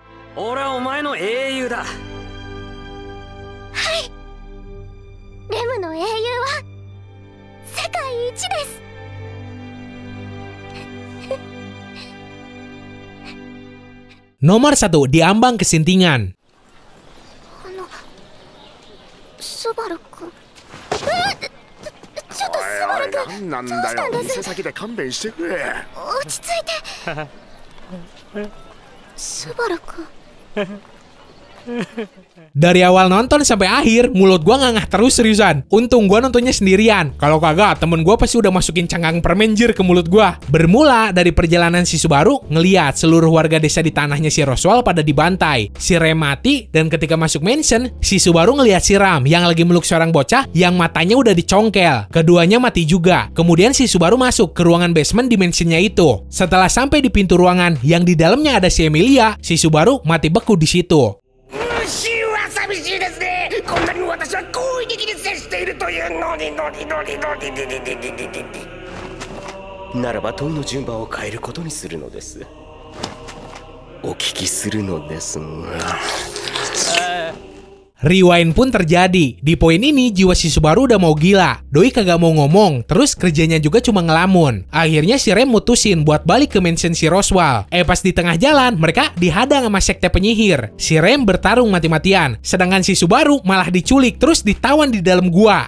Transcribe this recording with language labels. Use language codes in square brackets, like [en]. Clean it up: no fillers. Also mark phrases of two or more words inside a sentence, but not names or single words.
[id] Nomor 1, diambang kesintingan. [ja] スバル君。ちょっとスバル君。なんだよ。店先で勘弁してくれ。落ち着いて。スバル君。 [id] Dari awal nonton sampai akhir, mulut gua ngangah terus seriusan. Untung gua nontonnya sendirian. Kalau kagak, temen gua pasti udah masukin cangkang permen jir ke mulut gua. Bermula dari perjalanan si Subaru ngeliat seluruh warga desa di tanahnya si Roswell pada dibantai. Si Rem mati, dan ketika masuk mansion, si Subaru ngeliat si Ram yang lagi meluk seorang bocah yang matanya udah dicongkel. Keduanya mati juga. Kemudian si Subaru masuk ke ruangan basement di mansionnya itu. Setelah sampai di pintu ruangan yang di dalamnya ada si Emilia, si Subaru mati beku di situ. [ja] 寂しいですね。こんなに私は好意的に接しているというのにならば問いの順番を変えることにするのです。お聞きするのですが。 [id] Rewind pun terjadi. Di poin ini jiwa si Subaru udah mau gila. Doi kagak mau ngomong, terus kerjanya juga cuma ngelamun. Akhirnya si Rem mutusin buat balik ke mansion si Roswell. Pas di tengah jalan, mereka dihadang sama sekte penyihir. Si Rem bertarung mati-matian, sedangkan si Subaru malah diculik terus ditawan di dalam gua.